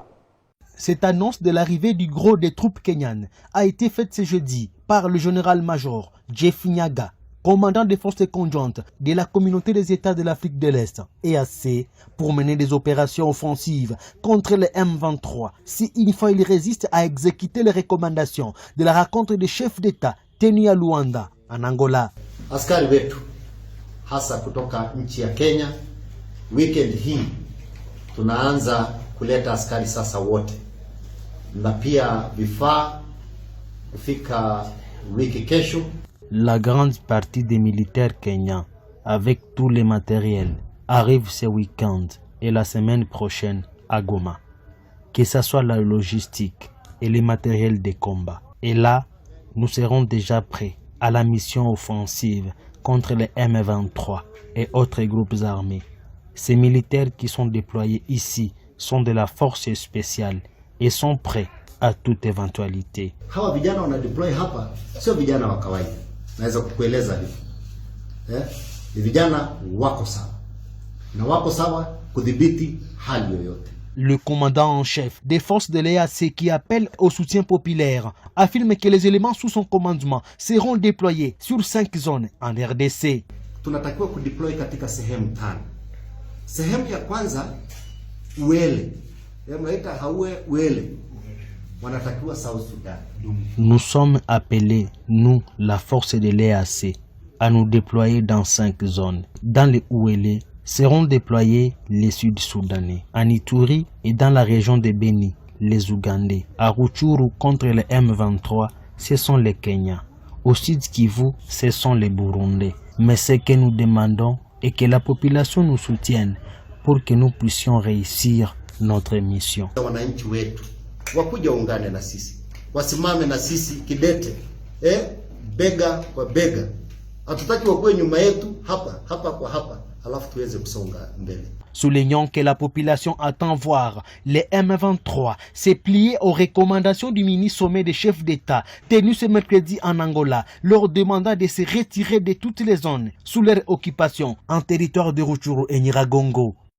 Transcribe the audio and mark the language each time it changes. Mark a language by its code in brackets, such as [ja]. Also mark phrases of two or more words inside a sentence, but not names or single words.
[fr] Cette annonce de l'arrivée du gros des troupes kenyanes a été faite ce jeudi par le général-major Jeff Nyaga, commandant des forces conjointes de la communauté des États de l'Afrique de l'Est, EAC, pour mener des opérations offensives contre les M23 si une fois ils résistent à exécuter les recommandations de la rencontre des chefs d'État tenue à Luanda, en Angola. [sw] Askari wetu hasa kutoka nchi ya Kenya, weekend hii tunaanza kuleta askari sasa wote na pia vifaa kufika wiki kesho. [fr] La grande partie des militaires kenyans, avec tous les matériels, arrive ce week-end et la semaine prochaine à Goma. Que ce soit la logistique et les matériels de combat. Et là, nous serons déjà prêts à la mission offensive contre les M23 et autres groupes armés. Ces militaires qui sont déployés ici sont de la force spéciale et sont prêts à toute éventualité. [sw] Hawa vijana wanadeploy hapa sio vijana wa kawaida. Naweza kukueleza hivi. Ni vijana wako sawa. Na wako sawa kudhibiti hali yoyote. [fr] Le commandant en chef des forces de l'EAC qui appelle au soutien populaire affirme que les éléments sous son commandement seront déployés sur 5 zones en RDC. [sw] Tunatakiwa kudeploy katika sehemu 5. Sehemu ya kwanza Uele. Yamaita hawe Uele. Wanatakiwa South Sudan. [fr] Nous sommes appelés, nous, la force de l'EAC, à nous déployer dans 5 zones. Dans les Ouélé seront déployés les Sud-Soudanais. En Ituri et dans la région de Beni, les Ougandais. À Rutshuru contre les M23, ce sont les Kenyans. Au Sud Kivu, ce sont les Burundais. Mais ce que nous demandons est que la population nous soutienne pour que nous puissions réussir notre mission. [sw] Wananchi wetu wakuja ungane na sisi, wasimame na sisi kidete, bega kwa bega. Hatutaki wakuwe nyuma yetu hapa kwa hapa, alafu tuweze kusonga mbele. [fr] Soulignons que la population attend voir les M23 se plier aux recommandations du mini-sommet des chefs d'État tenu ce mercredi en Angola, leur demandant de se retirer de toutes les zones sous leur occupation en territoire de Rutshuru et Nyiragongo.